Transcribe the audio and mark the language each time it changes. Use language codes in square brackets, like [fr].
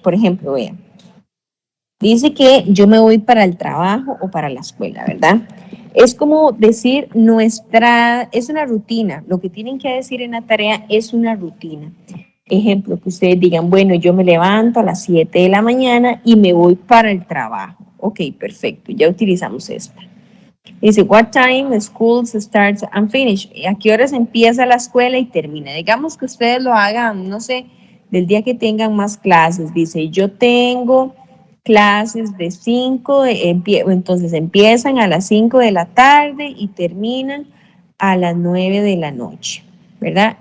[es] Por ejemplo, vean, dice que yo me voy para el trabajo o para la escuela, ¿verdad? Es como decir es una rutina. Lo que tienen que decir en la tarea es una rutina. Ejemplo, que ustedes digan, bueno, yo me levanto a las 7 de la mañana y me voy para el trabajo. Ok, perfecto, ya utilizamos esta. [en] Dice, what time school starts and finish? [es] ¿A qué horas empieza la escuela y termina? Digamos que ustedes lo hagan, no sé, del día que tengan más clases. Dice, yo tengo clases de 5, entonces empiezan a las 5 de la tarde y terminan a las 9 de la noche, ¿verdad?